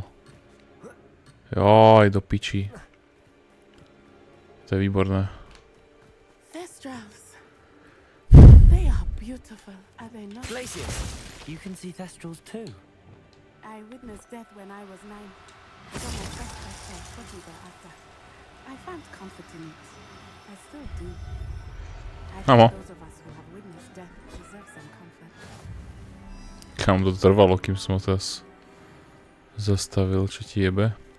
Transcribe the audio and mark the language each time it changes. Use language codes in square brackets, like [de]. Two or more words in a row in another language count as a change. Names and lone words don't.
[sk] Joj, do piči. To je výborné. [en] Thestrals. They are beautiful, are they not? Glacier, you can see Thestrals too. I witnessed death when I was 9. So my first Thestral shortly thereafter. I found comfort in it. I still do. I think those of us who have witnessed death deserve some comfort. [sk] Kam to trvalo, kým som ho teraz zastavil, čo ti jebe.